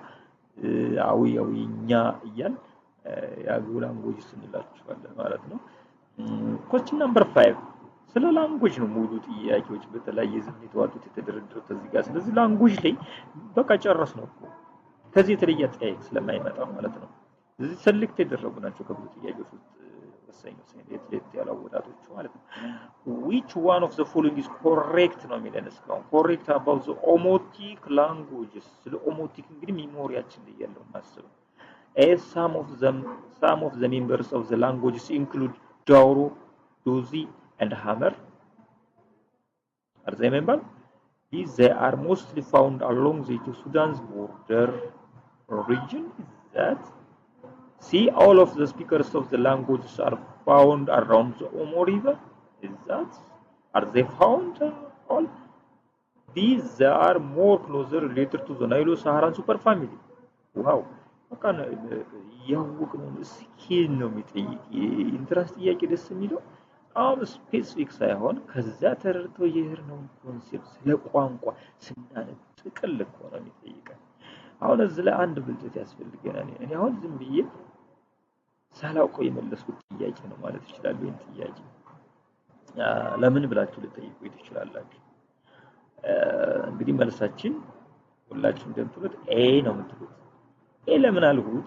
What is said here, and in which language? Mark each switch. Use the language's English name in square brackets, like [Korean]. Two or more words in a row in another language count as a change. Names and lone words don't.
[Amharic] አዊኛ እያል የአገው ላንጉዌጅስ እንላቸዋለን ማለት ነው። [English] question number [Amharic] 5 ስለ ላንጉዌጅ ነው ሙሉ ጥያቄዎች በተለያየ ዘመን የተዋጡት የተደረደሩት እዚህ ጋር። ስለዚህ ላንጉዌጅ ላይ በቃ ጨረስ ነው እኮ ከዚህ የተለየ ጥያቄ ስለማይመጣ ማለት ነው። እዚህ ሰሌክት የተደረጉ ናቸው ከብዙ ጥያቄዎች ውስጥ ወሳኝ የትሌት ያላወጣቶቹ ማለት ነው። [English] which one of the following is correct [Amharic] ነው የሚለን እስካሁን [English] correct about the Omotic languages። [Amharic] ስለ ኦሞቲክ እንግዲህ ሚሞሪያችን ላይ ያለው ማሰብ [English] some of the members of the languages include Dauro, Dozi, and Hammer. Are they members? They are mostly found along the Sudan's border region. Is that? See, all of the speakers of the languages are found around the Omo River. Is that? Are they found all? These are more closer related to the Nilo-Saharan superfamily. Wow. [Amharic] በቃ ያወቅነው ስኪል ነው የሚጠይቅ ኢንትራንስ ጥያቄ ደስ የሚለው አሁን ስፔሲፊክ ሳይሆን ከዛ ተረድቶ የሄድነውን ኮንሴፕት ስለ ቋንቋ ስናነብ ጥቅል እኮ ነው የሚጠይቀን። አሁን እዚህ ላይ አንድ ብልጠት ያስፈልገናል። እኔ አሁን ዝም ብዬ ሳላውቀው የመለስኩት ጥያቄ ነው ማለት ይችላል። ይሄን ጥያቄ ለምን ብላችሁ ልጠይቁ ትችላላችሁ። እንግዲህ መልሳችን ሁላችሁም እንደምትሉት ኤ ነው የምትሉት። ኤ ለምን አልሁት?